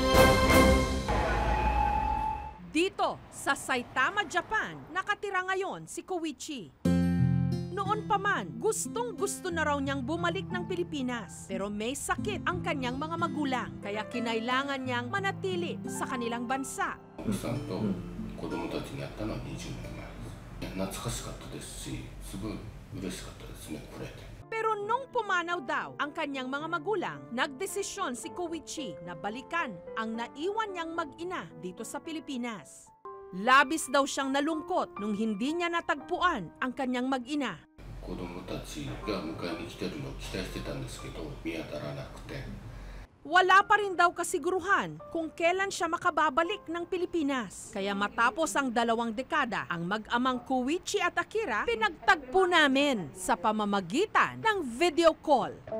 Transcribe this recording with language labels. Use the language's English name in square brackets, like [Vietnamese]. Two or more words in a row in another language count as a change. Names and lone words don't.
[Filipino] Dito sa Saitama, Japan, nakatira ngayon si Koichi. Noon pa man, gustong-gusto na raw niyang bumalik ng Pilipinas. Pero may sakit ang kanyang mga magulang, kaya kinailangan niyang manatili sa kanilang bansa. [Japanese] 奥さんと子供たちに会ったのは20年前です。懐かしかったですし、すごい嬉しかったですね、これで。 [Filipino] Pero nung pumanaw daw ang kanyang mga magulang, nagdesisyon si Koichi na balikan ang naiwan niyang mag-ina dito sa Pilipinas. Labis daw siyang nalungkot nung hindi niya natagpuan ang kanyang mag-ina. [Japanese] 子供たちが迎えに来てるのを期待してたんですけど、見当たらなくて。 [Filipino] Wala pa rin daw kasiguruhan kung kailan siya makababalik ng Pilipinas. Kaya matapos ang 2 dekada, ang mag-amang Koichi at Akira pinagtagpo namin sa pamamagitan ng video call.